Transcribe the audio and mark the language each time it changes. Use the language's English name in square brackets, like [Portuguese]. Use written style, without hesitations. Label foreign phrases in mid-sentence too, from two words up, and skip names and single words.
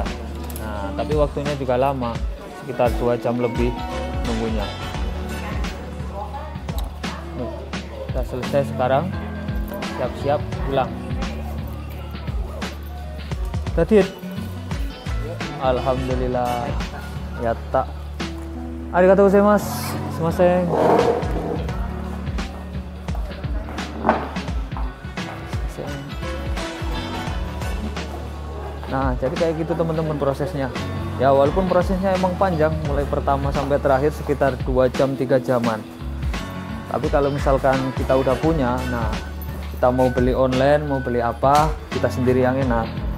[Indonesian] Nah tapi waktunya juga lama, sekitar 2 jam lebih nunggunya. Udah selesai sekarang, siap-siap pulang. Tadi alhamdulillah ya tak. [Japanese] ありがとうございます. Sumimasen. [Indonesian] Nah jadi kayak gitu teman-teman prosesnya ya, walaupun prosesnya emang panjang, mulai pertama sampai terakhir sekitar 2 jam 3 jaman. Tapi kalau misalkan kita udah punya, nah kita mau beli online, mau beli apa, kita sendiri yang enak.